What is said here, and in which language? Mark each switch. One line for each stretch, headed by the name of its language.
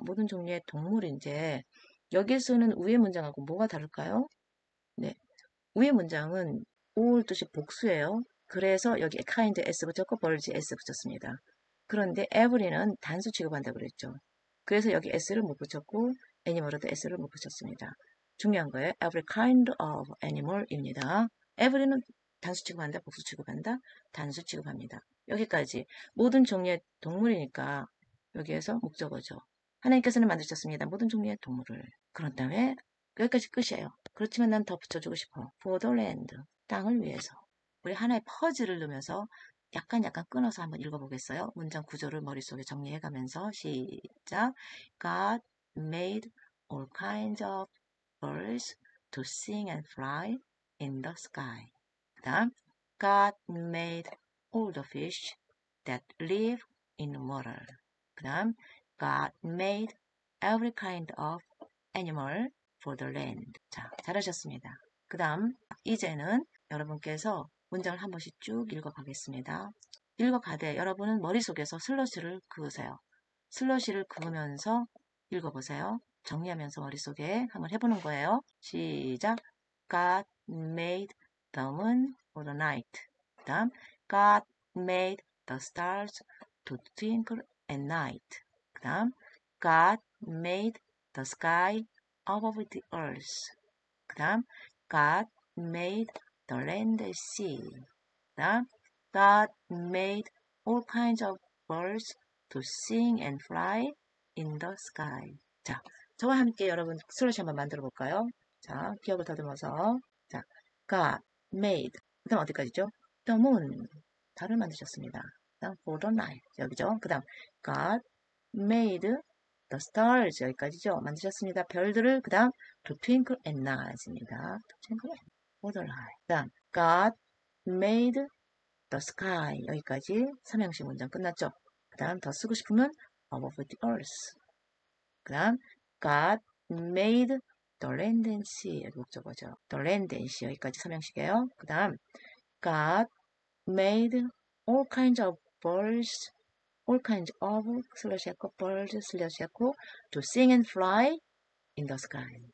Korean: 모든 종류의 동물인데 여기에 쓰는 위의 문장하고 뭐가 다를까요? 네, 위의 문장은 all 뜻이 복수예요. 그래서 여기 kind s 붙였고 birds s 붙였습니다. 그런데 every는 단수 취급한다고 그랬죠. 그래서 여기 s를 못 붙였고 애니멀에도 s를 못 붙였습니다. 중요한 거예요.
English: every kind of animal입니다.
Korean: every는 단수 취급한다, 복수 취급한다, 단수 취급합니다. 여기까지 모든 종류의 동물이니까 여기에서 목적어죠. 하나님께서는 만드셨습니다. 모든 종류의 동물을. 그런 다음에 여기까지 끝이에요. 그렇지만 난 더 붙여주고 싶어.
English: For the land.
Korean: 땅을 위해서. 우리 하나의 퍼즐을 넣으면서 약간 끊어서 한번 읽어보겠어요. 문장 구조를 머릿속에 정리해가면서 시작.
English: God made all kinds of birds to sing and fly in the sky. 그 다음 God made all the fish that live in the water. 그 다음 God made every kind of animal for the land.
Korean: 자, 잘하셨습니다. 그 다음 이제는 여러분께서 문장을 한 번씩 쭉 읽어가겠습니다. 읽어가되 여러분은 머릿속에서 슬러시를 그으세요. 슬러시를 그으면서 읽어보세요. 정리하면서 머릿속에 한번 해보는 거예요. 시작.
English: God made the moon for the night. 그 다음 God made the stars to twinkle at night. 그 다음 God made the sky above the earth. 그 다음 God made the land and sea. 그 다음 God made all kinds of birds to sing and fly in the sky.
Korean: 자, 저와 함께 여러분 슬러시 한번 만들어 볼까요? 자, 기억을 더듬어서 자,
English: God made
Korean: 그 다음 어디까지죠?
English: The moon
Korean: 달을 만드셨습니다. 그 다음
English: for the night
Korean: 여기죠. 그 다음
English: God made the stars
Korean: 여기까지죠. 만드셨습니다. 별들을 그 다음
English: to twinkle at night입니다. to twinkle for the night.
Korean: 그 다음
English: God made the sky
Korean: 여기까지 삼형식 문장 끝났죠. 그 다음 더 쓰고 싶으면
English: above the earth.
Korean: 그 다음
English: God made the land and sea
Korean: 여기 목적어죠.
English: the land and sea
Korean: 여기까지 삼형식이에요. 그 다음
English: God made all kinds of birds all kinds of
Korean: 슬래시 했고
English: birds 슬래시 했고 to sing and fly in the sky.